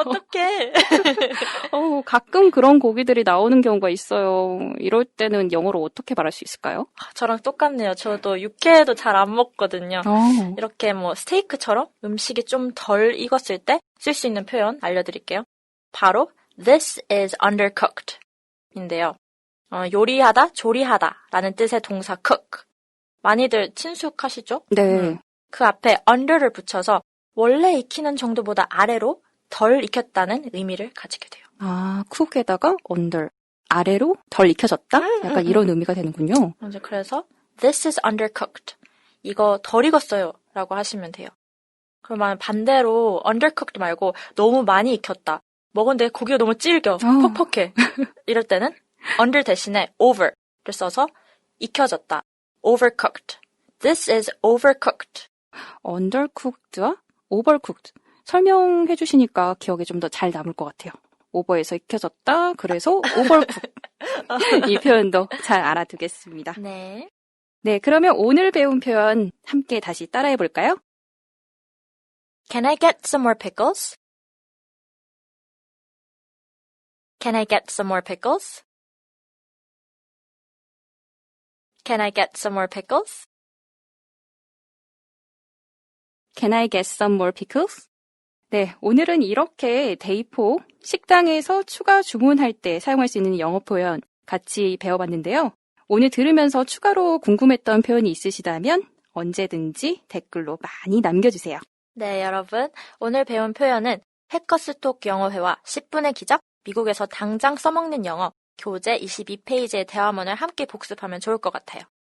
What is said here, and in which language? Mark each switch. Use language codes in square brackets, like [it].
[ko] 어떡해. 가끔 그런 고기들이 나오는 경우가 있어요. 이럴 때는 영어로 어떻게 말할 수 있을까요? 저랑 똑같네요. 저도 육회도 잘 안 먹거든요. 이렇게 뭐 스테이크처럼 음식이 좀 덜 익었을 때 쓸 수 있는 표현 알려드릴게요. 바로 [en] This is undercooked [ko] 인데요. 요리하다, 조리하다 라는 뜻의 동사 cook. 많이들 친숙하시죠? 네. 그 앞에 under를 붙여서 원래 익히는 정도보다 아래로 덜 익혔다는 의미를 가지게 돼요. 쿡에다가 under, 아래로 덜 익혀졌다? 약간 이런 의미가 되는군요. 그래서 [en] this is undercooked. [ko] 이거 덜 익었어요 라고 하시면 돼요. 그러면 반대로 undercooked 말고 너무 많이 익혔다. 먹은데 고기가 너무 질겨, 퍽퍽해. 이럴 때는 under 대신에 over를 써서 익혀졌다. [en] overcooked. This is overcooked. [ko] undercooked와 overcooked. 설명해 주시니까 기억에 좀 더 잘 남을 것 같아요. 오버에서 익혀졌다. 그래서 overcooked. 이 표현도 잘 알아두겠습니다. 네. 네, 그러면 오늘 배운 표현 함께 다시 따라해 볼까요? [en] Can I get some more pickles? Can I get some more pickles? Can I get some more pickles? Can I get some more pickles? [ko] 네, 오늘은 이렇게 데이4 식당에서 추가 주문할 때 사용할 수 있는 영어 표현 같이 배워봤는데요. 오늘 들으면서 추가로 궁금했던 표현이 있으시다면 언제든지 댓글로 많이 남겨주세요. 네, 여러분. 오늘 배운 표현은 해커스톡 영어회화 10분의 기적, 미국에서 당장 써먹는 영어, 교재 22페이지의 대화문을 함께 복습하면 좋을 것 같아요.